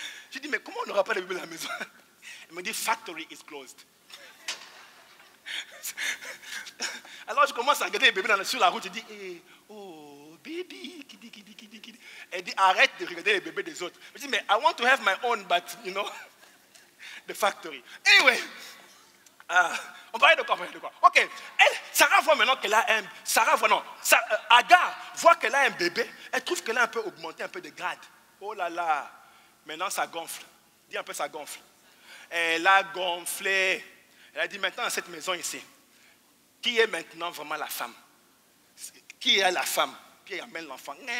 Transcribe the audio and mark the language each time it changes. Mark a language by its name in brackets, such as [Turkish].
[French] Je dis, mais comment on n'aura pas de bébé à la maison? Elle me dit, [English] factory is closed. [French] Alors je commence à regarder les bébés sur la route, je dis, hey, oh, baby, kidi. Elle dit, arrête de regarder les bébés des autres. Je dis, mais [English] I want to have my own, but, you know, the factory. [French] Anyway, on parlait de quoi? Ok, Sarah voit maintenant qu'elle a un... Agar voit qu'elle a un bébé, elle trouve qu'elle a un peu augmenté, un peu de grade. Oh là là, maintenant ça gonfle. Dis un peu, ça gonfle. Elle a gonflé. Elle a dit, maintenant dans cette maison ici, qui est maintenant vraiment la femme? Qui est la femme? Qui amène l'enfant?